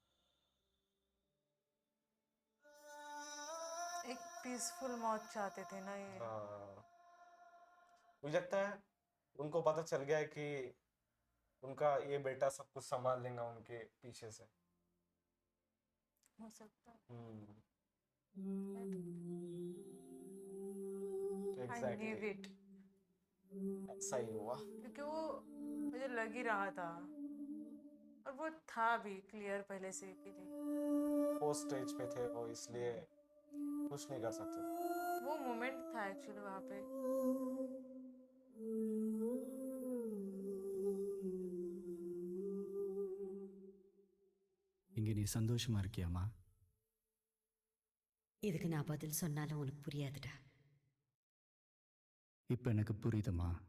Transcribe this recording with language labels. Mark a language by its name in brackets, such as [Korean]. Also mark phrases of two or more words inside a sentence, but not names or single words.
[Hindi] एक पीसफुल मौत चाहते थे ना ये। हाँ, मुझे लगता है उनको पता चल गया है कि उनका ये बेटा सब कुछ संभाल लेगा उनके पीछे से। हो सकता है। [English] I knew [Hindi] एग्जैक्टली it। ऐसा ही हुआ। क्योंकि वो मुझे लग ही रहा था, और वो था भी क्लियर पहले से कि नहीं। वो स्टेज पे थे वो, इसलिए कुछ नहीं कर सकते थे। वो मोमेंट था एक्चुअली वहाँ पे। [Tamil] இங்கே நீ சந்தோஷமா இருக்கியாம்மா? இதுக்கு நான் பதில் சொன்னாலும் உனக்கு புரியாதுடா. இப்போ எனக்கு புரியுதுமா.